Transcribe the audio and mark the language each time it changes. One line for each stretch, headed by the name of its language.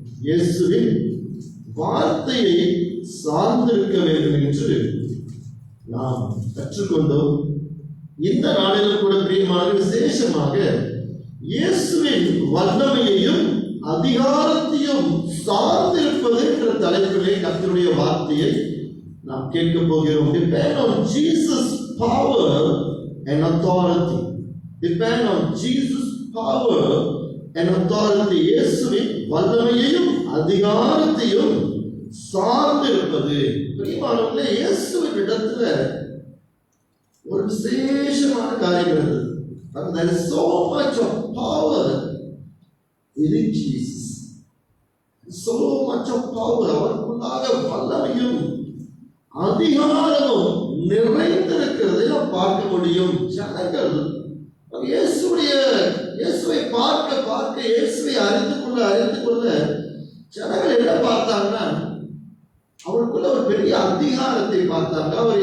Tamil: இயேசுவின் வார்த்தையை சார்ந்திருக்க வேண்டும் என்று நாம் கற்றுக்கொண்டோம். இந்த நாளிலும் கூட பிரியமான விசேஷமாக இயேசுவின் வல்லமையையும் அதிகாரத்தையும் சார்ந்திருப்பது என்ற தலைப்பிலே கர்த்தருடைய வார்த்தையை நாம் கேட்க போகிறோம்.
English: Depend on Jesus' power and authority. Depend on Jesus' power and authority.
Tamil: இயேசுவின் வல்லமையையும் அதிகாரத்தையும் சார்ந்திருப்பது. பிரியமானவர்களே, இயேசுவின் இடத்துல ஒரு விசேஷமான காரியம் இருந்தது.
English: There is so much of power in Jesus. So much of power.
Tamil: அவருக்குள்ளாக வல்லமையும் அதிகாரமும் நிறைந்திருக்கிறதை நாம் பார்க்க முடியும். ஜனங்கள் இயேசுவை பார்க்க இயேசுவை அறிந்து கொள்ள ஜனங்கள் என்ன பார்த்தாங்கன்னா, அவருக்குள்ள ஒரு பெரிய அதிகாரத்தை பார்த்தாங்க.